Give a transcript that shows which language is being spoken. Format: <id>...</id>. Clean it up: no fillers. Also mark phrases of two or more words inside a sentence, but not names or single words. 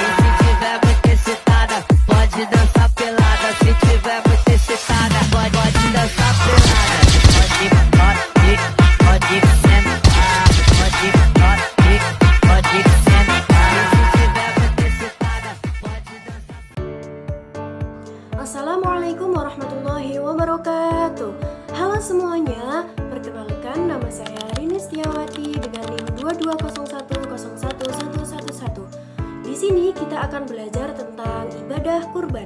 <pt>E se tiver muito excitada, pode dançar pelada. Se tiver muito excitada, pode dançar pelada. Pode sentar. Pode sentar. E se tiver muito excitada, pode dançar.</pt> <ar>السلام عليكم ورحمة الله وبركاته.</ar> <id>Halo semuanya, perkenalkan nama saya Rini Setiawati dengan NIM 2201011111. Di sini kita akan belajar tentang ibadah kurban.</id>